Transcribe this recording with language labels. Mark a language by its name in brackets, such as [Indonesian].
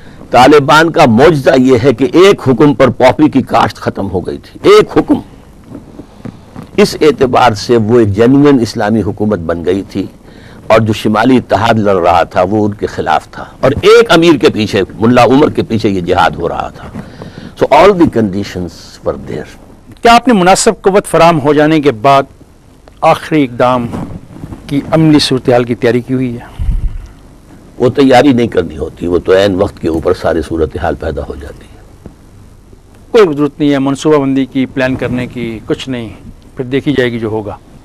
[Urdu] طالبان کا معجزہ یہ ہے کہ ایک حکم پر پاپی کی کاشت ختم ہو گئی تھی. ایک حکم. اس اعتبار سے وہ ایک جینوئن اسلامی حکومت بن گئی تھی اور جو شمالی اتحاد لڑ رہا تھا وہ ان کے خلاف تھا اور ایک امیر کے پیچھے، ملا عمر کے پیچھے یہ جہاد ہو رہا تھا. [English] So all the conditions were there. [Urdu] کیا آپ نے مناسب قوت فراہم ہو جانے کے بعد آخری اقدام کی عملی صورتحال کی تیاری کی ہوئی ہے؟ وہ تیاری نہیں کرنی ہوتی، وہ تو عین وقت کے اوپر ساری صورتحال پیدا ہو جاتی ہے. کوئی ضرورت نہیں ہے منصوبہ بندی کی، پلان کرنے کی، کچھ نہیں، پھر دیکھی جائے گی جو ہوگا.